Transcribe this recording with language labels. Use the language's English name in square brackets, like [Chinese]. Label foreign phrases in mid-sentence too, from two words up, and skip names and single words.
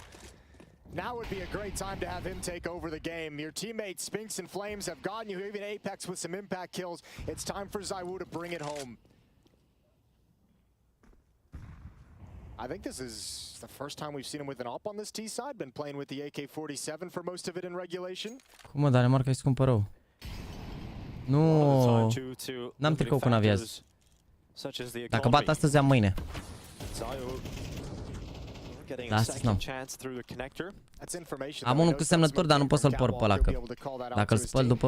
[English] Now would be a great time to have him take over the game. Your teammates, Spinks and Flames, have gotten you even Apex with some impact kills. It's time for ZywYY to bring it home. I think this is the first time we've seen him with an op on this T side. Been playing with the AK-47 for most of it in regulation. [Romanian] Cum mă, Danemarca e scumpă rău. Nu, n-am tricou cu Navi azi. Dacă bat astăzi, am mâine. Da, astăzi n-am. Am unul cu semnături, dar nu pot să-l por pe ăla, că dacă îl spăl după...